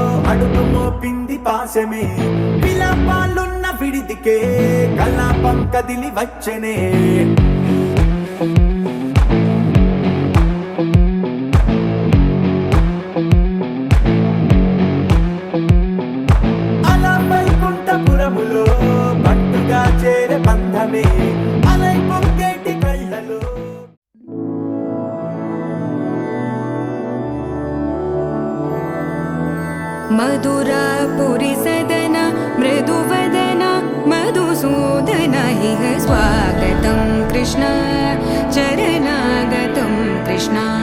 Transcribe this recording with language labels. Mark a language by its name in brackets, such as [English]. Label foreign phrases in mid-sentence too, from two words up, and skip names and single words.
[Telugu] కడుపు మోపింది పాశమే విలాపాలున్న విడిదికే కలాపం కదిలి వచ్చనే అలా వైకుంఠపురములో పట్టుగా చేరే బంధమే అలై పొంగేటి కళ్ళలో [Sanskrit] मधुरापुरी सदन मृदुवदन मधुसूदन इह स्वागतं कृष्ण चरणागतं कृष्ण